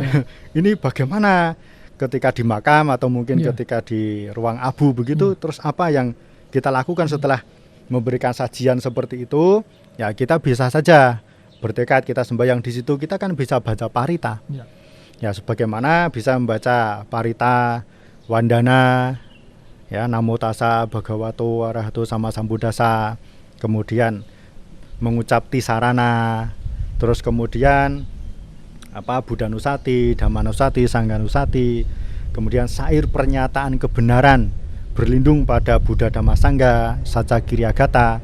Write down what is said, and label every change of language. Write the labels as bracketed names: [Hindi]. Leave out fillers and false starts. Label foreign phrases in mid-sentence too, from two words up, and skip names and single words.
[Indonesian] Ini bagaimana ketika di makam atau mungkin ketika di ruang abu begitu, terus apa yang kita lakukan setelah memberikan sajian seperti itu? Ya, kita bisa saja bertekad kita sembahyang di situ, kita kan bisa baca parita. Ya, sebagaimana bisa membaca parita, wandana, ya, [Pali] namo tassa bhagavato arahato sama sambuddhassa, [Indonesian] kemudian mengucap tisarana, terus kemudian Buddhanusati, Dhammanusati, Sanghanusati, kemudian syair pernyataan kebenaran berlindung pada Buddha Dhamma Sangha, [Pali] Saca Kiryagata.